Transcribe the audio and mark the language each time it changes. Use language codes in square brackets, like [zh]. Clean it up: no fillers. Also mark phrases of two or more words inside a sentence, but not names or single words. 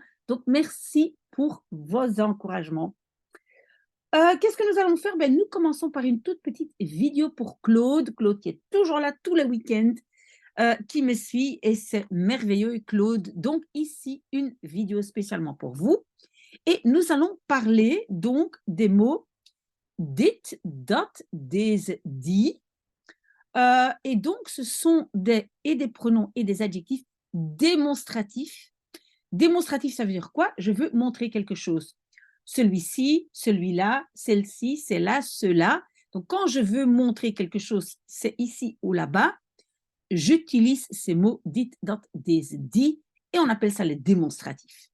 [fr] Donc merci pour vos encouragements. Qu'est-ce que nous allons faire? Nous commençons par une toute petite vidéo pour Claude. Claude qui est toujours là tous les week-ends, qui me suit et c'est merveilleux Claude. Donc ici, une vidéo spécialement pour vous et nous allons parler donc des mots [nl] dit, dat, deze, die. [fr] Et donc, ce sont des pronoms et des adjectifs démonstratifs. Démonstratif, ça veut dire quoi? Je veux montrer quelque chose. Celui-ci, celui-là, celle-ci, celle-là, cela. Donc, quand je veux montrer quelque chose, c'est ici ou là-bas, j'utilise ces mots [nl] dit, dat, des, die, [fr] et on appelle ça les démonstratifs.